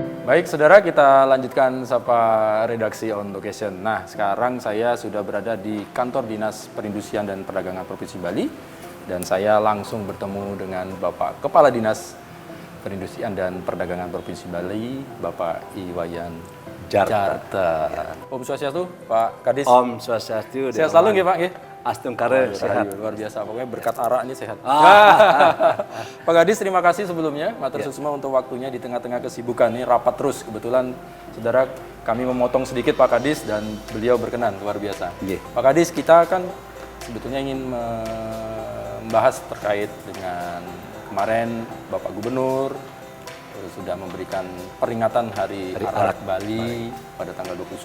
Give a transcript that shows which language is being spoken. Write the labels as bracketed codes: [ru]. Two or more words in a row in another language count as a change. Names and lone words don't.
[id] Baik, saudara, kita lanjutkan sapa redaksi on location. Nah, sekarang saya sudah berada di kantor Dinas Perindustrian dan Perdagangan Provinsi Bali, dan saya langsung bertemu dengan Bapak Kepala Dinas Perindustrian dan Perdagangan Provinsi Bali, Bapak Iwayan Jarta. Om Swastiastu, Pak Kadis. Om Swastiastu. Sehat selalu nggih, Pak nggih? Astung kare sehat. Luar biasa, pokoknya berkat arak ini sehat. Pak Kadis, terima kasih sebelumnya, [ban] matur suksma [id] untuk waktunya di tengah-tengah kesibukan ini, rapat terus. Kebetulan, saudara, kami memotong sedikit Pak Kadis dan beliau berkenan, luar biasa. Pak Kadis, kita kan sebetulnya ingin membahas terkait dengan kemarin Bapak Gubernur sudah memberikan peringatan Hari Arak Bali pada tanggal 29.